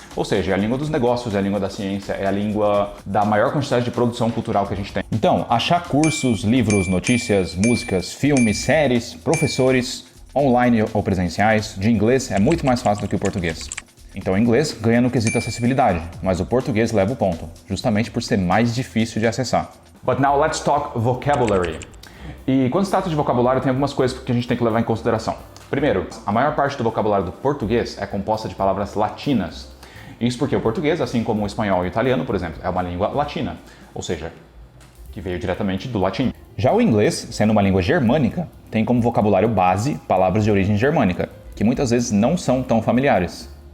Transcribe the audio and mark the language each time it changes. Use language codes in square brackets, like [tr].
[pt] Ou seja, é a língua dos negócios, é a língua da ciência, é a língua da maior quantidade de produção cultural que a gente tem. Então, achar cursos, livros, notícias, músicas, filmes, séries, professores, online ou presenciais, de inglês é muito mais fácil do que o português. Então o inglês ganha no quesito acessibilidade, mas o português leva o ponto, justamente por ser mais difícil de acessar. [en] But now let's talk vocabulary. [pt] E quando se trata de vocabulário, tem algumas coisas que a gente tem que levar em consideração. Primeiro, a maior parte do vocabulário do português é composta de palavras latinas. Isso porque o português, assim como o espanhol e o italiano, por exemplo, é uma língua latina, ou seja, que veio diretamente do latim. Já o inglês, sendo uma língua germânica, tem como vocabulário base palavras de origem germânica, que muitas vezes não são tão familiares.